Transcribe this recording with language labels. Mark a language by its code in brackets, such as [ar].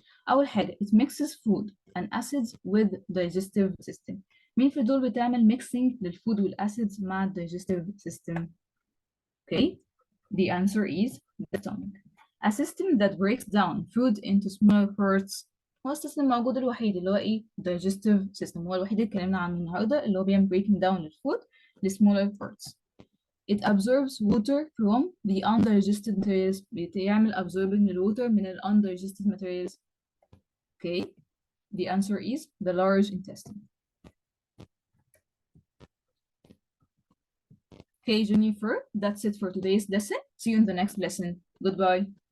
[ar] أول حاجة [en] it mixes food and acids with digestive system. [ar] مين في دول بتعمل mixing للفود والacids مع digestive system؟ [en] Okay, the answer is the stomach. A system that breaks down food into smaller parts. [ar] هو السيستم الموجود الوحيد اللي هو ايه؟ digestive system، هو الوحيد اللي اتكلمنا عنه النهارده اللي هو بيعمل breaking down الفود ل [en] smaller parts. It absorbs water from the undigested materials. [ar] بيعمل absorbing الwater من ال undigested materials. [en] Okay, the answer is the large intestine. Okay, Jennifer, that's it for today's lesson. See you in the next lesson. Goodbye.